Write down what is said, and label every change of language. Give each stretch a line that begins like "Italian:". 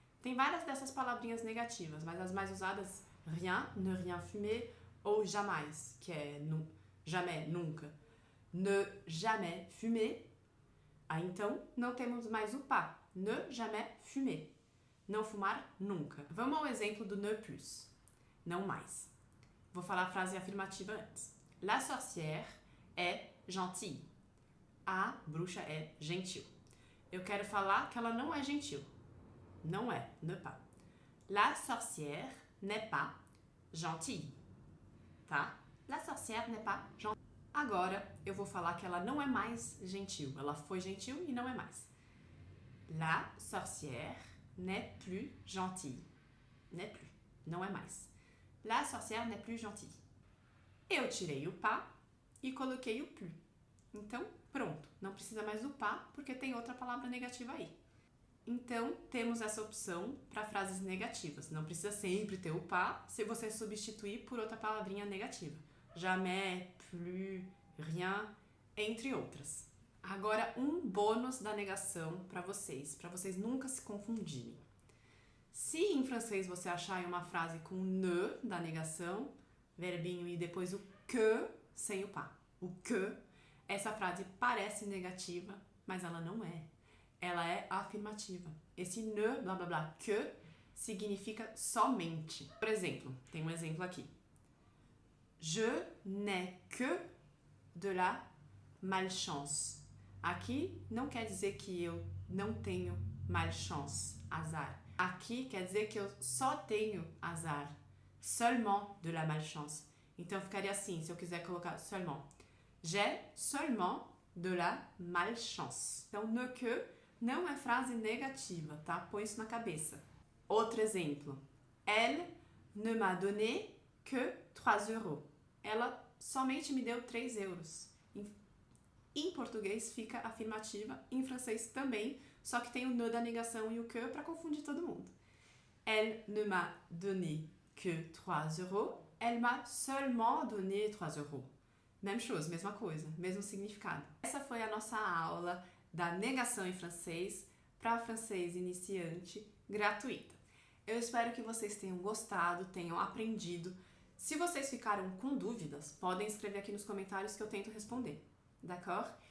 Portuguese: Tem várias dessas palavrinhas negativas, mas as mais usadas, rien,
French: ne rien fumer,
Portuguese: ou jamais, que é jamais, nunca.
French: Ne jamais fumer.
Portuguese: Aí então, não temos mais o pas.
French: Ne jamais fumer.
Portuguese: Não fumar nunca. Vamos ao exemplo do ne plus. Não mais. Vou falar a frase afirmativa antes.
French: La sorcière est gentille.
Portuguese: A bruxa é gentil. Eu quero falar que ela não é gentil. Não é, ne pas.
French: La sorcière n'est pas gentille. Tá? La sorcière n'est pas gentille.
Portuguese: Agora eu vou falar que ela não é mais gentil. Ela foi gentil e não é mais.
French: La sorcière n'est plus gentille. N'est plus.
Portuguese: Não é mais.
French: La sorcière n'est plus gentille.
Portuguese: Eu tirei o pas e coloquei o plus. Então, pronto. Não precisa mais do pas porque tem outra palavra negativa aí. Então, temos essa opção para frases negativas. Não precisa sempre ter o pas se você substituir por outra palavrinha negativa. Jamais, plus, rien, entre outras. Agora, um bônus da negação para vocês nunca se confundirem. Se em francês você achar uma frase com ne da negação, verbinho e depois o que sem o pas. O que, essa frase parece negativa, mas ela não é. Ela é afirmativa. Esse ne, blá blá blá, que, significa somente. Por exemplo, tem um exemplo aqui.
French: Je n'ai que de la malchance.
Portuguese: Aqui não quer dizer que eu não tenho malchance, azar. Aqui quer dizer que eu só tenho azar.
French: Seulement de la malchance.
Portuguese: Então ficaria assim, se eu quiser colocar seulement.
French: J'ai seulement de la malchance.
Portuguese: Então, ne que não é frase negativa, tá? Põe isso na cabeça. Outro exemplo.
French: Elle ne m'a donné que 3 euros.
Portuguese: Ela somente me deu 3 euros. Em português fica afirmativa, em francês também, só que tem o ne da negação e o que para confundir todo mundo.
French: Elle ne m'a donné que 3 euros. Elle m'a seulement donné 3 euros. Même chose,
Portuguese: mesma coisa, mesmo significado. Essa foi a nossa aula da negação em francês para francês iniciante gratuita. Eu espero que vocês tenham gostado, tenham aprendido. Se vocês ficaram com dúvidas, podem escrever aqui nos comentários que eu tento responder,
French: d'accord?